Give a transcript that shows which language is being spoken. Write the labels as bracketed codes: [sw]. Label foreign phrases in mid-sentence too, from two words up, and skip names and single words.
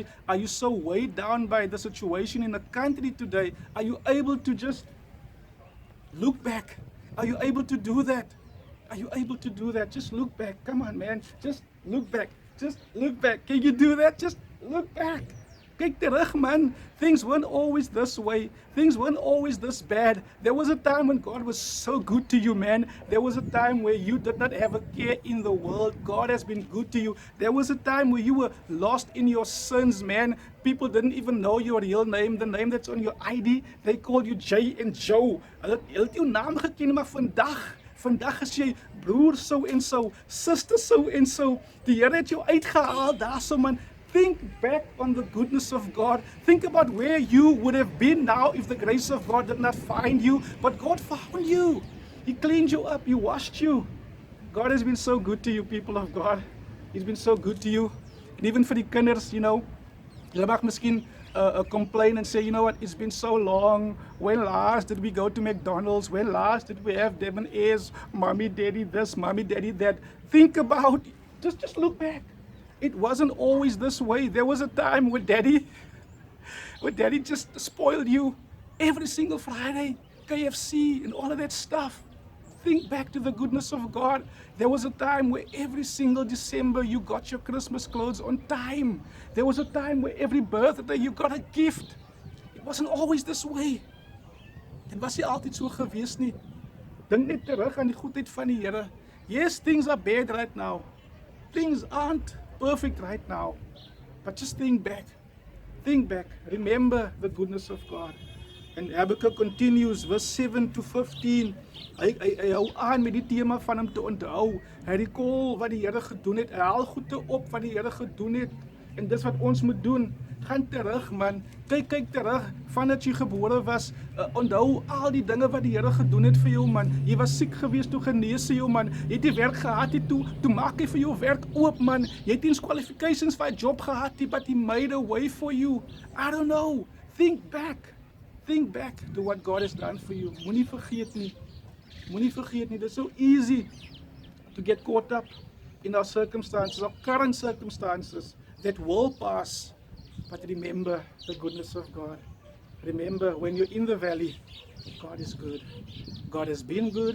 [en] Are you so weighed down by the situation in the country today? Are you able to just look back? Are you able to do that? Are you able to do that? Just look back. Come on, man. Just look back. Just look back. Can you do that? Just look back. [af] Kyk terug, man. [en] Things weren't always this way. Things weren't always this bad. There was a time when God was so good to you, man. There was a time where you did not have a care in the world. God has been good to you. There was a time where you were lost in your sins, man. People didn't even know your real name, the name that's on your ID. They called you Jay and Joe. [af] Hulle het jou naam geken, maar vandag is jy broer so en so, sister so en so. Die Here het jou uitgehaal daarso, man. [en] Think back on the goodness of God. Think about where you would have been now if the grace of God did not find you. But God found you. He cleaned you up. He washed you. God has been so good to you, people of God. He's been so good to you. And even for the kinders, you know, [af] jy mag miskien [en] complain and say, you know what, it's been so long. When last did we go to McDonald's? When last did we have Devon Ayers? Mommy, daddy this, mommy, daddy that. Think about, just look back. It wasn't always this way. There was a time where daddy just spoiled you every single Friday, KFC and all of that stuff. Think back to the goodness of God. There was a time where every single December you got your Christmas clothes on time. There was a time where every birthday you got a gift. It wasn't always this way. [af] Dit was nie altyd so gewees nie. Dink net terug aan die goedheid van die Here. [en] Yes, things are bad right now. Things aren't perfect right now. But just think back. Think back. Remember the goodness of God. And Habakkuk continues, verse 7 to 15. [af] Hy hou aan met die tema van hom te onthou. Hy recall wat die Here gedoen het. Hy haal goede op wat die Here gedoen het. En dis wat ons moet doen. Gaan terug man. Kyk terug vandat jy gebore was. Onthou al die dinge wat die Here gedoen het vir jou man. Jy was siek geweest, toe genees hy jou man. Jy het nie werk gehad nie, toe maak hy vir jou werk oop man. Jy het nie eens qualifications vir 'n job gehad nie, [en] but he made a way for you. I don't know. Think back to what God has done for you. [af] Moenie vergeet nie. [en] It's so easy to get caught up in our circumstances, our current circumstances that will pass. But remember the goodness of God. Remember, when you're in the valley, God is good. God has been good.